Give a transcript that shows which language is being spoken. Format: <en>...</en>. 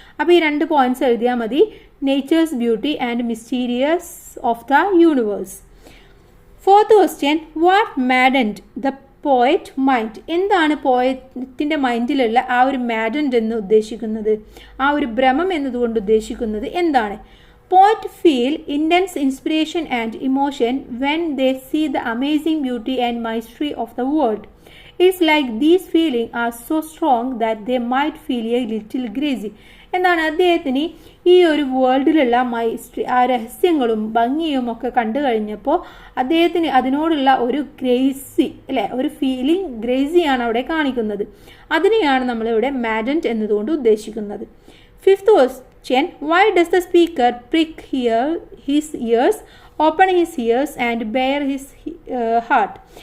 <ml>അപ്പോൾ ഈ രണ്ട് പോയിന്റ്സ് എഴുതിയാൽ മതി,</ml> <en>Nature's beauty and mysterious of the universe. Fourth question, what maddened the poet mind?</en> <ml>എന്താണ് പോയറ്റിൻ്റെ മൈൻഡിലുള്ള ആ ഒരു മാഡൻറ്റ് എന്ന് ഉദ്ദേശിക്കുന്നത്, ആ ഒരു ഭ്രമം എന്നതുകൊണ്ട് ഉദ്ദേശിക്കുന്നത് എന്താണ്?</ml> <en>Poet feel intense inspiration and emotion when they see the amazing beauty and mystery of the world. It's like these feelings are so strong that they might feel a little crazy.</en> <ml>എന്താണ് അദ്ദേഹത്തിന് ഈ ഒരു വേൾഡിലുള്ള ആ രഹസ്യങ്ങളും ഭംഗിയും ഒക്കെ കണ്ടു കഴിഞ്ഞപ്പോൾ അദ്ദേഹത്തിന് അതിനോടുള്ള ഒരു ഗ്രേസി അല്ലെ, ഒരു ഫീലിംഗ് ഗ്രേസിയാണ് അവിടെ കാണിക്കുന്നത്. അതിനെയാണ് നമ്മളിവിടെ മാഡൻറ്റ് എന്നതുകൊണ്ട് ഉദ്ദേശിക്കുന്നത്.</ml> <en>Fifth question, why does the speaker prick his ears, open his ears and bare his heart?</en>